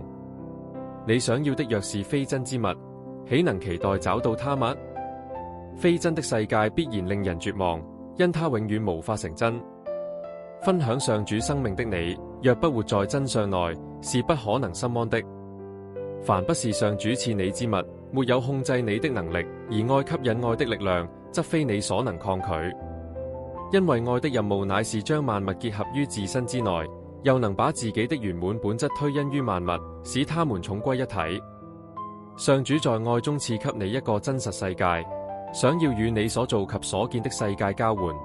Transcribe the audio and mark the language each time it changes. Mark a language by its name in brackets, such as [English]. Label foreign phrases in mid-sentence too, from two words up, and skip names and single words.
[Chinese] 你想要的若是非真之物，豈能期待找到他物？非真的世界必然令人絕望，因它永遠無法成真。分享上主生命的你，若不活在真相內，是不可能心安的。凡不是上主賜你之物，沒有控制你的能力，而愛吸引愛的力量，則非你所能抗拒。因為愛的任務乃是將萬物結合於自身之內，又能把自己的圓滿本質推因於萬物，使它們重歸一體。上主在愛中賜給你一個真實世界，想要與你所造及所見的世界交換。